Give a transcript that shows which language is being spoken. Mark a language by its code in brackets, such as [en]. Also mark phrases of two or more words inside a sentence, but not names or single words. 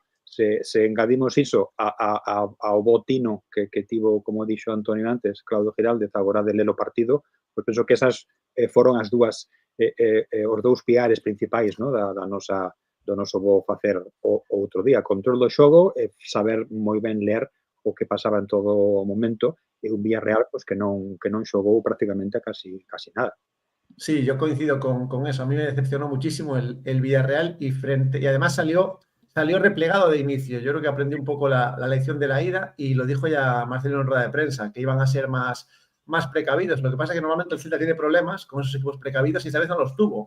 [gl] Se engadimos iso ao botino que tivo, como dixo Antonio antes, Claudio Giraldez, agora de ler o partido, pois penso que esas foron os dous piares principais, no, do noso bo facer o outro día. Control do xogo e saber moi ben ler o que pasaba en todo o momento e un Villarreal pues, que non xogou [es] prácticamente casi nada. Sí, yo coincido con eso. A mí me decepcionó muchísimo el Villarreal y además salió replegado de inicio. Yo creo que aprendió un poco la lección de la ida y lo dijo ya Marcelo en rueda de prensa, que iban a ser más precavidos. Lo que pasa es que normalmente el Celta tiene problemas con esos equipos precavidos y esta vez no los tuvo.